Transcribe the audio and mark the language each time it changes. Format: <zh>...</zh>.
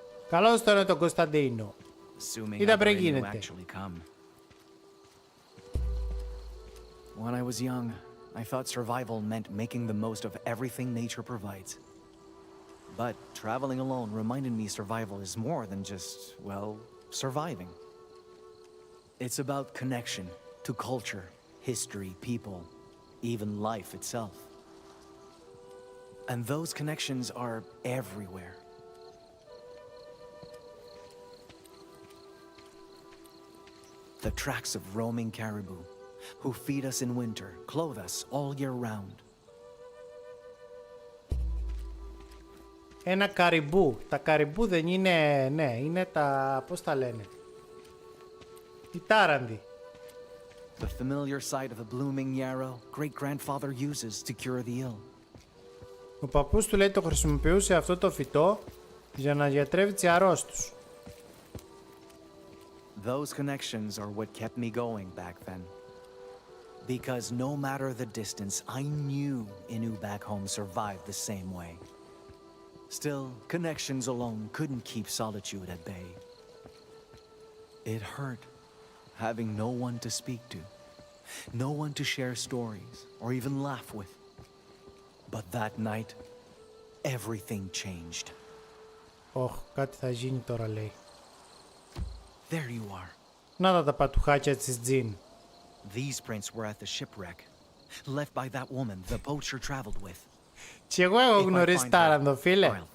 <el>Καλώς τώρα τον Κωνσταντίνο. Είδα πριν γίνεται.</el> <en>When I was young, I thought survival meant making the most of everything nature provides. But traveling alone reminded me survival is more than just, well, surviving. It's about connection to culture, history, people, even life itself. And those connections are everywhere. The tracks of roaming caribou, who feed us in winter, clothe us all year round.</en> <el>Ένα καριμπού. Τα καριμπού δεν είναι... Ναι, είναι τα... Πώς τα λένε? Οι τάρανδοι.</el> <en>The familiar sight of the blooming yarrow great-grandfather uses to cure the ill.</en> <el>Ο παππούς του λέει το χρησιμοποιούσε αυτό το φυτό για να γιατρεύει τις αρρώστους.</el> <en>Those connections are what kept me going back then. Because no matter the distance, I knew Innu back home survived the same way. Still, connections alone couldn't keep solitude at bay. It hurt, having no one to speak to, no one to share stories or even laugh with. But that night, everything changed.</en> <el>Κάτι θα γίνει τώρα, λέει.</el> <en>There you are.</en> <el>Να τα πατουχάκια της Τζιν.</el> <en>These prints were at the shipwreck, left by that woman the poacher traveled with.</en> <el>Και εγώ έχω γνωρίσει τάρανδο, φίλε.</el>